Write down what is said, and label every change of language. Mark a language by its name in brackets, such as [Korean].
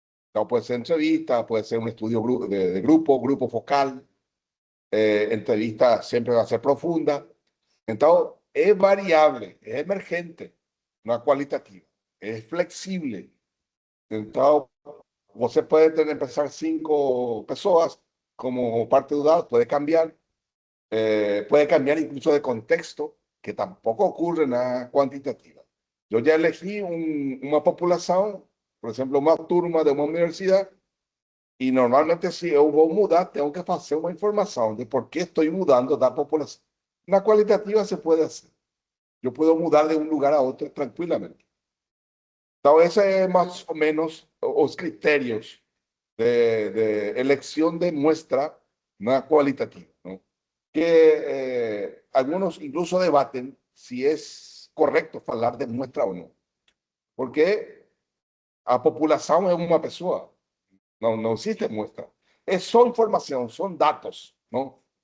[Portuguese] Então, pode ser entrevista, pode ser um estudo de grupo focal, entrevista sempre vai ser profunda. Então, é variável, é emergente, não é qualitativa, é flexível. Então, você pode ter, [Spanish] empezar [Portuguese] 5 pessoas como parte do dado, pode cambiar. [Spanish] Puede cambiar incluso de contexto, que tampoco ocurre en la cuantitativa. Yo ya elegí una población, por ejemplo, una turma de una universidad, y normalmente si yo voy a mudar, tengo que hacer una información de por qué estoy mudando de la población. La cualitativa se puede hacer. Yo puedo mudar de un lugar a otro tranquilamente. Entonces, ese es más o menos los criterios de elección de muestra no cualitativa, ¿no? Que algunos incluso debaten si es correcto hablar de muestra o no. [Portuguese] Porque a população é uma pessoa, não existe muestra. É só informação, são dados, não?